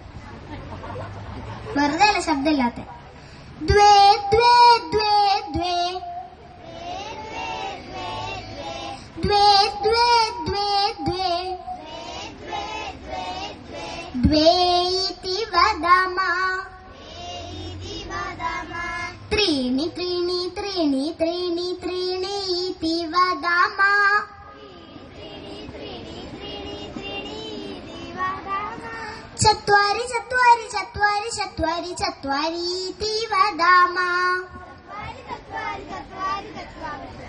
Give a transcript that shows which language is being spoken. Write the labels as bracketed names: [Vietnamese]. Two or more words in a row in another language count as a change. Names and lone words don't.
[Malayalam] വെറുതെ അല്ല ശബ്ദമില്ലാത്ത. [Sanskrit] ദ്വേ ദ്വേ ദ്വേ ദ്വേ ദ്വേ ദ്വേ ദ്വേ ദ്വേ ദ്വേ ഇതി വദാമ. त्रीणि त्रीणि त्रीणि त्रीणि त्रीणि इति वदाम. चत्वारि चत्वारि चत्वारि चत्वारि चत्वारि इति वदाम.